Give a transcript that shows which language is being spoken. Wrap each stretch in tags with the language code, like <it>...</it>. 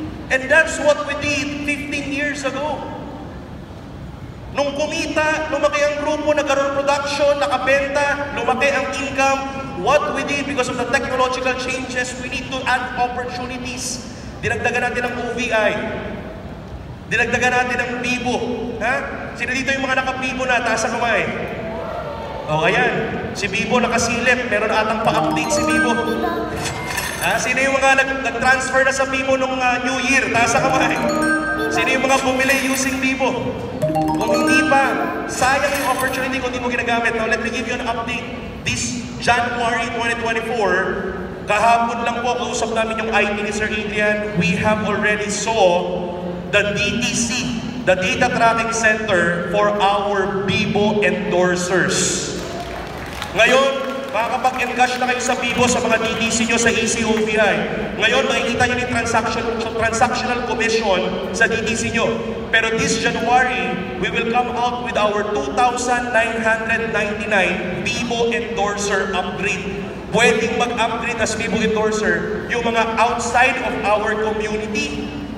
<en>And that's what we did 15 years ago.</en> <tl>Nung kumita, lumaki ang grupo, nagkaroon production, nakabenta, lumaki ang income.</tl> <en>What we did, because of the technological changes, we need to add opportunities.</en> <tl>Dinagdagan natin ng OVI. Dinagdagan natin ng Bibo. Ha? Sino dito yung mga naka-Bibo na? Taas ang kamay. O, ayan. Si Bibo nakasilip. Meron atang pa-update si Bibo. Ha? Sino yung mga nag-transfer na sa Bibo nung New Year? Taas ang kamay. Sino yung mga bumili using Bibo? Kung hindi pa, sayang yung opportunity kung hindi mo ginagamit.</tl> <en>Now, let me give you an update. This January 2024,</en> <tl>kahapon lang po, kausap namin yung IT ni Sir Adrian,</tl> <en>we have already saw the DTC, the Data Tracking Center for our Bibo endorsers.</en> <tl>Ngayon, makakapag-encash na kayo sa Bibo sa mga DTC nyo sa ECOVI. Ngayon, makikita nyo yung transactional commission sa DTC nyo. Pero</tl> <en>this January, we will come out with our 2,999 Bibo endorser upgrade.</en> <tl>Pwedeng mag-upgrade</tl> <en>as Bibo endorser</en> <tl>yung mga</tl> <en>outside of our community.</en>